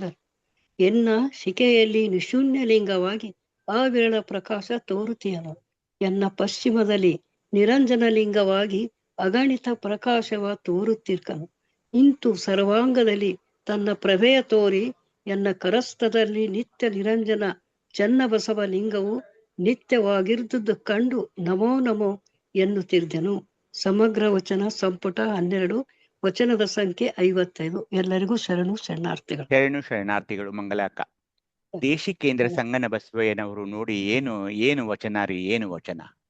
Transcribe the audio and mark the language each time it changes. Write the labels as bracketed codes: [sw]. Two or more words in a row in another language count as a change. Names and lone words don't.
[kn] ಎನ್ನ ಶಿಕೆಯಲ್ಲಿ ನಿಶೂನ್ಯಲಿಂಗವಾಗಿ ಅವಿರಳ ಪ್ರಕಾಶ ತೋರುತ್ತಿಯನು. ಎನ್ನ ಪಶ್ಚಿಮದಲ್ಲಿ ನಿರಂಜನ ಲಿಂಗವಾಗಿ ಅಗಣಿತ ಪ್ರಕಾಶವ ತೋರುತ್ತಿರ್ಕನು. ಇಂತು ಸರ್ವಾಂಗದಲ್ಲಿ ತನ್ನ ಪ್ರಭೆಯ ತೋರಿ ಎನ್ನ ಕರಸ್ಥದಲ್ಲಿ ನಿತ್ಯ ನಿರಂಜನ ಚನ್ನಬಸವ ಲಿಂಗವು ನಿತ್ಯವಾಗಿರುವುದು ಕಂಡು ನಮೋ ನಮೋ ಎನ್ನುತ್ತಿದ್ದೆನು. ಸಮಗ್ರ ವಚನ ಸಂಪುಟ 12 ವಚನದ ಸಂಖ್ಯೆ 55. ಎಲ್ಲರಿಗೂ ಶರಣು ಶರಣಾರ್ಥಿಗಳು. ಶರಣಾರ್ಥಿಗಳು ಮಂಗಲಾಕ. ದೇಶಿಕೇಂದ್ರ ಸಂಗನ ಬಸವಯ್ಯನವರು ನೋಡಿ ಏನು ವಚನ ರೀ, ಏನು ವಚನ.